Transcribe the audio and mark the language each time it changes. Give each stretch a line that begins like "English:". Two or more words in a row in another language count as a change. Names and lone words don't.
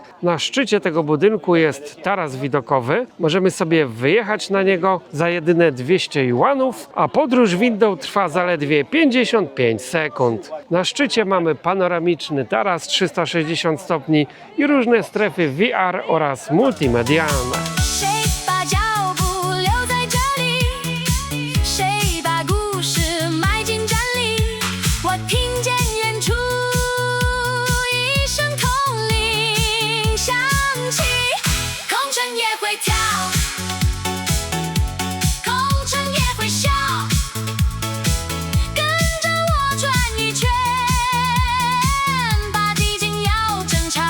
Polish: Na szczycie tego budynku jest taras widokowy. Możemy sobie wyjechać na niego za jedyne 200 juanów, a podróż windą trwa zaledwie 55 sekund. Na szczycie mamy panoramiczny taras 360 stopni i różne strefy VR oraz multimedialne.
Chinese: 谁把脚步留在这里？谁把故事埋进站里？我听见远处一声铜铃响起，空城也会跳，空城也会笑，跟着我转一圈，把寂静要争吵。